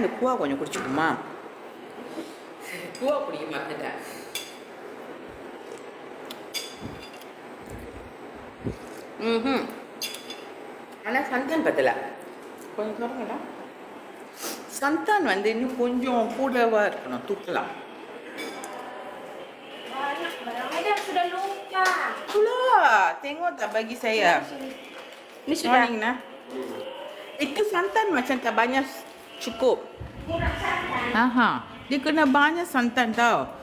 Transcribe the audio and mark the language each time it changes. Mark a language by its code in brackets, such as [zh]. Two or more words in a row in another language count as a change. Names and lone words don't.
[ta] இந்த கூவா கொஞ்சம் குடிச்சுக்குமா? கூவா குடிக்க மாட்டேன். ஆனால் சந்தான் பத்தலை. கொஞ்சம் சொல்லுங்கடா. சந்தான் வந்து இன்னும் கொஞ்சம் கூடவா இருக்கணும், தூக்கலாம். [ms] Sudah lupa. Itulah, tengok tak bagi saya. Ini sudah. Nah. Itu santan macam tak banyak cukup. Kurang santan. Aha, dia kena banyak santan tau.